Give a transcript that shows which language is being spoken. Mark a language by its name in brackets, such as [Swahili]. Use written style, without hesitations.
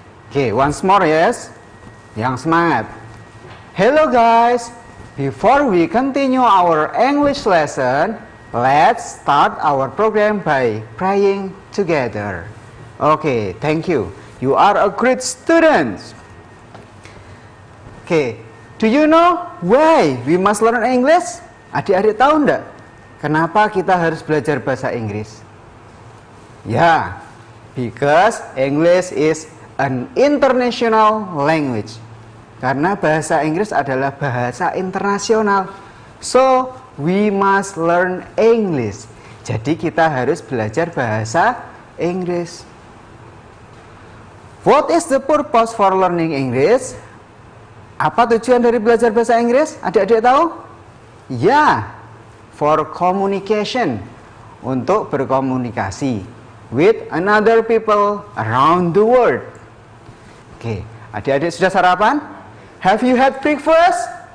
[English] Okay, once more yes. [Indonesian] Yang semangat. [English] Hello guys, before we continue our English lesson, let's start our program by praying together. Okay, thank you. You are a great student. Okay, do you know why we must learn English? [Indonesian] Adik-adik tahu enggak? Kenapa kita harus belajar bahasa Inggris? [English] Ya, because English is an international language. [Indonesian] Karena bahasa Inggris adalah bahasa internasional. [English] So, we must learn English. [Indonesian] Jadi kita harus belajar bahasa Inggris. [English] What is the purpose for learning English? [Indonesian] Apa tujuan dari belajar bahasa Inggris? Adik-adik tahu? Ya, [English] for communication. [Indonesian] Untuk berkomunikasi [English] with another people around the world. [Indonesian] Oke, adik-adik sudah sarapan? [English] Have you had breakfast?